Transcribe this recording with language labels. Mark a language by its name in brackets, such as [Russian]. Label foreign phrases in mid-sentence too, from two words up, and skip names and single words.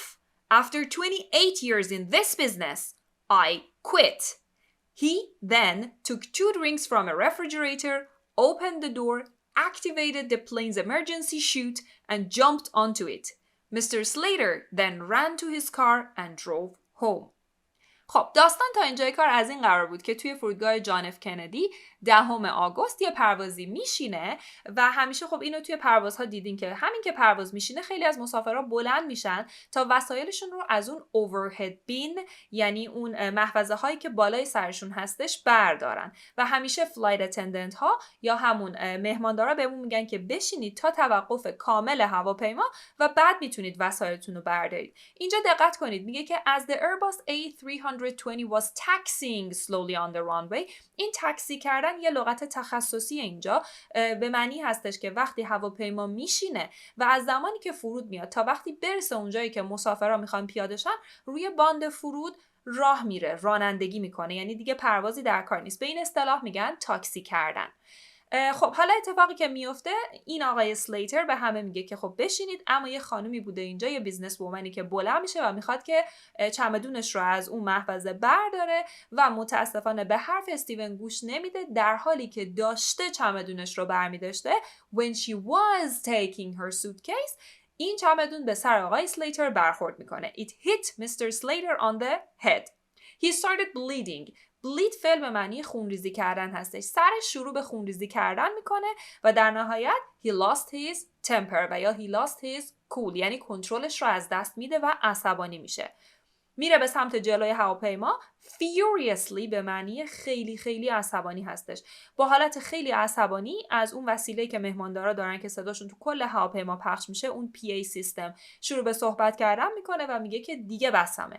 [English] After 28 years in this business, I quit." He then took 2 drinks from a refrigerator, opened the door, activated the plane's emergency chute, and jumped onto it. Mr. Slater then ran to his car and drove home. [Persian] خب داستان تا اینجای کار از این قرار بود که توی فرودگاه جان اف کندی 10 آگوست یه پروازی میشینه و همیشه خب اینو توی پروازها دیدین که همین که پرواز میشینه خیلی از مسافرها بلند میشن تا وسایلشون رو از اون [English] overhead bin, [Persian] یعنی اون محفظه هایی که بالای سرشون هستش، بردارن و همیشه [English] flight attendant [Persian] ها یا همون مهماندارا بهمون میگن که بشینید تا توقف کامل هواپیما و بعد میتونید وسایلتون رو بردارید. اینجا دقت کنید میگه که [English] as the Airbus A320 was taxiing slowly on the runway. [Persian] این تاکسی کردن یه لغت تخصصی اینجا به معنی هستش که وقتی هواپیما میشینه و از زمانی که فرود میاد تا وقتی برسه اونجایی که مسافرها میخوان پیاده شن روی باند فرود راه میره، رانندگی میکنه، یعنی دیگه پروازی در کار نیست. به این اصطلاح میگن تاکسی کردن. خب حالا اتفاقی که میفته این آقای سلیتر به همه میگه که خب بشینید، اما یه خانومی بوده اینجا، یه [English] business woman [Persian] که بلند میشه و میخواد که چمدونش رو از اون محفظه برداره و متاسفانه به حرف استیون گوش نمیده، در حالی که داشته چمدونش رو برمیداشته. [English] When she was taking her suitcase [Persian] این چمدون به سر آقای سلیتر برخورد میکنه. [English] It hit Mr. Slater on the head. He started bleeding. [Persian] bleed فعل به معنی خونریزی کردن هستش. سرش شروع به خونریزی کردن میکنه و در نهایت [English] he lost his temper [Persian] و یا [English] he lost his cool، [Persian] یعنی کنترلش رو از دست میده و عصبانی میشه. میره به سمت جلوی هواپیما. furiously به معنی خیلی خیلی عصبانی هستش. با حالت خیلی عصبانی از اون وسیله‌ای که مهماندارا دارن که صداشون تو کل هواپیما پخش میشه، اون [English] PA system, [Persian] شروع به صحبت کردن میکنه و میگه که دیگه بسمه.